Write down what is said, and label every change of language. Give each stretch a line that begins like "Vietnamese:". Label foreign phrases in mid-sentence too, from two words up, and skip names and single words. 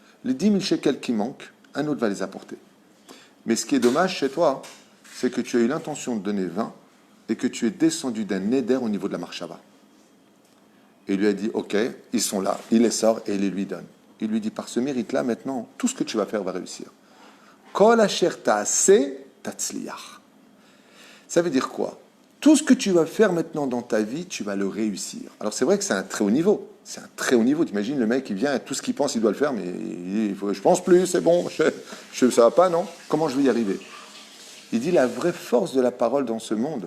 French: les 10 000 shekels qui manquent, un autre va les apporter. Mais ce qui est dommage chez toi, c'est que tu as eu l'intention de donner 20 et que tu es descendu d'un neder au niveau de la marchava. Et il lui a dit, ok, ils sont là, il les sort et il les lui donne. Il lui dit, par ce mérite-là, maintenant, tout ce que tu vas faire va réussir.
Hebrew: כל אשר תעשה תצליח.
French: Ça veut dire quoi? Tout ce que tu vas faire maintenant dans ta vie, tu vas le réussir. Alors c'est vrai que c'est un très haut niveau. C'est un très haut niveau. T'imagines le mec qui vient et tout ce qu'il pense, il doit le faire, mais il faut, je pense plus, c'est bon, ça va pas, non? Comment je vais y arriver? Il dit la vraie force de la parole dans ce monde.